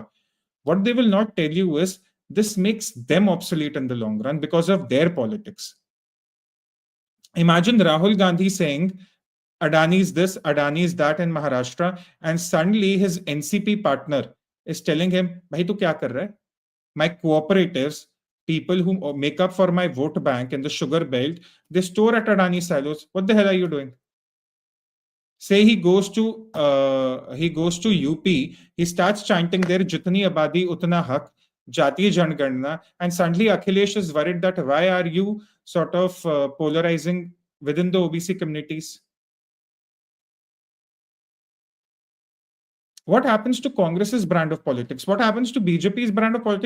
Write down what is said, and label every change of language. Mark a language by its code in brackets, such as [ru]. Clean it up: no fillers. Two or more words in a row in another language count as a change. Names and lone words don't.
[en] What they will not tell you is this makes them obsolete in the long run because of their politics. Imagine Rahul Gandhi saying, Adani is this, Adani is that in Maharashtra, and suddenly his NCP partner is telling him, [hi] "भाई, तू क्या कर रहा है? [en] My cooperatives, people who make up for my vote bank in the sugar belt, they store at Adani silos. What the hell are you doing?" Say he goes to UP, he starts chanting there, [hi] "जितनी आबादी उतना हक, जाति जनगणना," [en] and suddenly Akhilesh is worried that why are you sort of polarizing within the OBC communities? What happens to Congress's brand of politics? What happens to BJP's brand of politics?